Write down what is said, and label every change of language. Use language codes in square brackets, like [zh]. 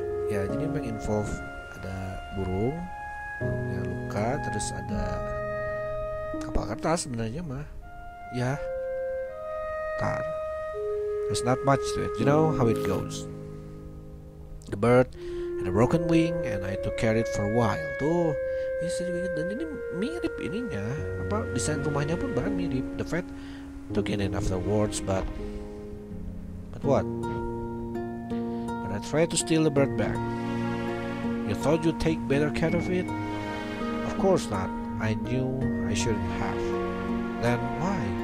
[id] Ya jadi memang involve ada burung yang luka, terus ada kapal kertas sebenarnya mah. [en] Ya, there's not much to it. You know how it goes. The bird had a broken wing and I had to carry it for a while. [id] Tuh, dan ini mirip ininya. Apa desain rumahnya pun bahkan mirip. [en] The vet took it in afterwards, but what? When I tried to steal the bird back, you thought you'd take better care of it? Of course not. I knew I shouldn't have. Then why?